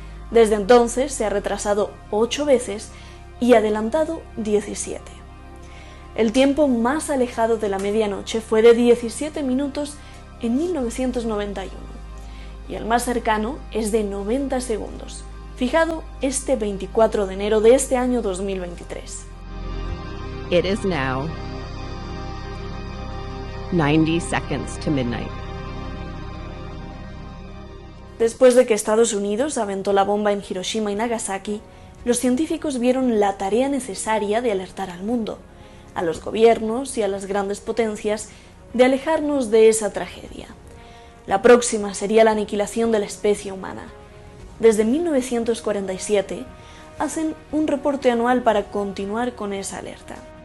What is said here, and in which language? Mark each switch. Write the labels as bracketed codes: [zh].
[es] Desde entonces se ha retrasado 8 veces y adelantado 17. El tiempo más alejado de la medianoche fue de 17 minutos en 1991 y el más cercano es de 90 segundos, fijado este 24 de enero de este año 2023. [en] It is now 90 seconds to midnight. [es] Después de que Estados Unidos aventó la bomba en Hiroshima y Nagasaki, los científicos vieron la tarea necesaria de alertar al mundo, a los gobiernos y a las grandes potencias de alejarnos de esa tragedia. La próxima sería la aniquilación de la especie humana. Desde 1947 hacen un reporte anual para continuar con esa alerta.